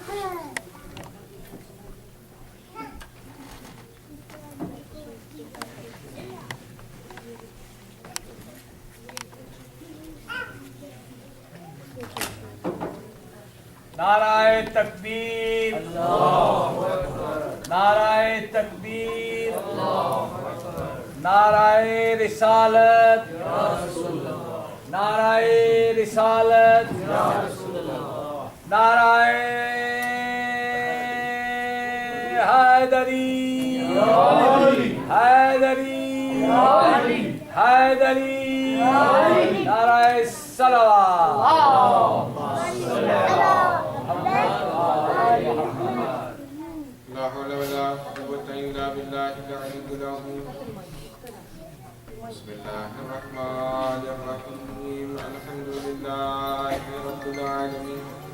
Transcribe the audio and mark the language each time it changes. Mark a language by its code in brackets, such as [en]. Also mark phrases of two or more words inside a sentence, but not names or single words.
[ur] نعرہ تکبیر، نعرہ تکبیر، نعرہ رسالت، نعرہ رسالت، نعرہ حیدری، حیدری، حیدری، نعرہ صلوات۔ [ar] لا حول ولا قوة إلا بالله العلي العظيم. بسم الله الرحمن الرحيم. الحمد لله رب العالمين.